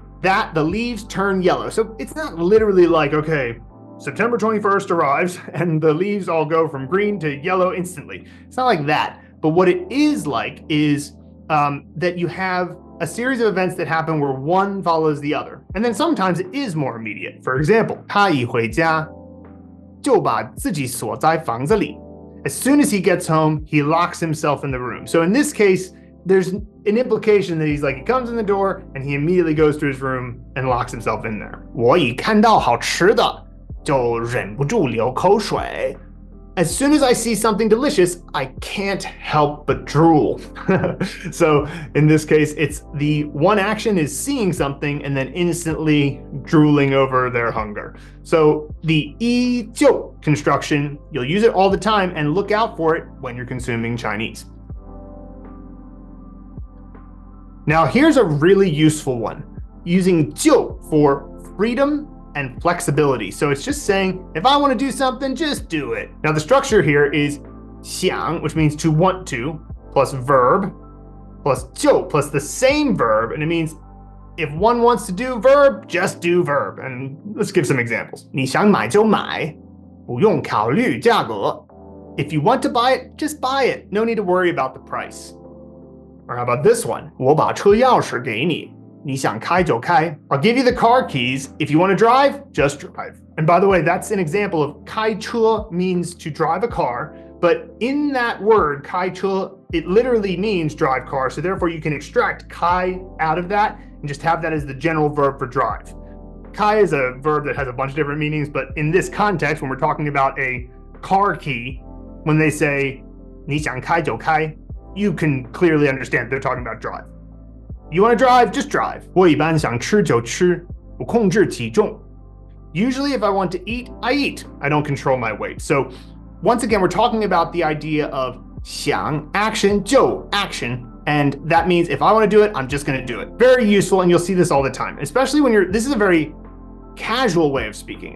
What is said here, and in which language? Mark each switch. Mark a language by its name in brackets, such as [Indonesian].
[English] That the leaves turn yellow. So it's not literally like, okay, September 21st arrives and the leaves all go from green to yellow instantly. It's not like that. But what it is like is that you have a series of events that happen where one follows the other. And then sometimes it is more immediate. For example, [Chinese] 他一回家就把自己锁在房子里. [English] As soon as he gets home, he locks himself in the room. So in this case, there's an implication that he's like, he comes in the door and he immediately goes to his room and locks himself in there. [Chinese] 我一看到好吃的就忍不住流口水. [English] As soon as I see something delicious, I can't help but drool. So in this case, it's the one action is seeing something and then instantly drooling over their hunger. So the 依旧 construction, you'll use it all the time and look out for it when you're consuming Chinese. Now here's a really useful one, using 就 for freedom and flexibility. So it's just saying, if I want to do something, just do it. Now the structure here is 想, which means to want to, plus verb, plus 就, plus the same verb, and it means if one wants to do verb, just do verb. And let's give some examples. [Chinese] 你想买就买，不用考虑价格. [English] If you want to buy it, just buy it. No need to worry about the price. Or how about this one? [Chinese] 我把车钥匙给你，你想开就开. [English] I'll give you the car keys. If you want to drive, just drive. And by the way, that's an example of 开车 means to drive a car, but in that word, 开车, it literally means drive car. So therefore you can extract 开 out of that and just have that as the general verb for drive. 开 is a verb that has a bunch of different meanings, but in this context, when we're talking about a car key, when they say [Chinese] 你想开就开, [English] you can clearly understand they're talking about drive. You want to drive, just drive. [Chinese] 我一般想吃就吃，不控制体重. [English] Usually if I want to eat, I eat. I don't control my weight. So once again, we're talking about the idea of 想 action, 就 action. And that means if I want to do it, I'm just going to do it. Very useful, and you'll see this all the time, especially when this is a very casual way of speaking.